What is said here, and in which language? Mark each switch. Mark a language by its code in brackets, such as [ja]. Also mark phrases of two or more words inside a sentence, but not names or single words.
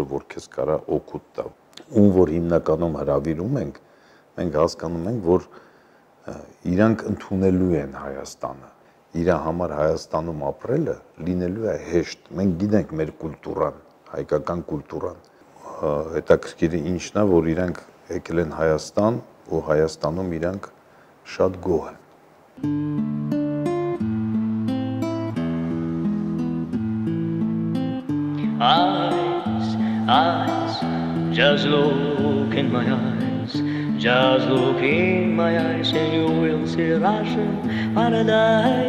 [hy] որ քեզ կարա օգուտ տա։ Ում որ հիմնականում հրավիրում ենք, մենք հասկանում ենք, որ իրանք ընդունելու են Հայաստանը։ Իր համար Հայաստանում ապրելը լինելու է հեշտ։ Մենք գիտենք մեր կուլտուրան, հայկական կուլտուրան։ Հետաքրքիրը ինչն է, որ իրանք եկել են Հայաստան ու Հայաստանում իրանք շատ գոհ են։ [en] Eyes, just look in my eyes, just look in my eyes and you will see Russian paradise.